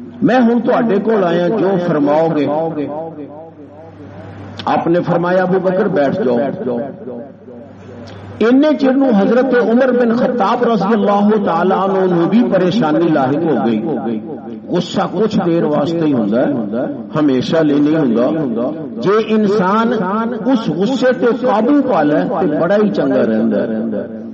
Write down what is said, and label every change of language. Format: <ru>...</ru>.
<pa>میں ہن تواڈے کول آیا جو فرماؤ گے.</pa> <ur>آپ نے فرمایا ابو بکر بیٹھ جاؤ.</ur> <pa>ان چر نو حضرت عمر بن خطاب رضی اللہ تعالی عنہ بھی پریشانی لاحق ہو گئی. غصہ کچھ دیر واسطے ہی ہوندا ہے ہمیشہ لے نہیں ہوندا. جے انسان اس غصے تے قابو پا لے تے بڑا ہی چنگا رہندا ہے.</pa>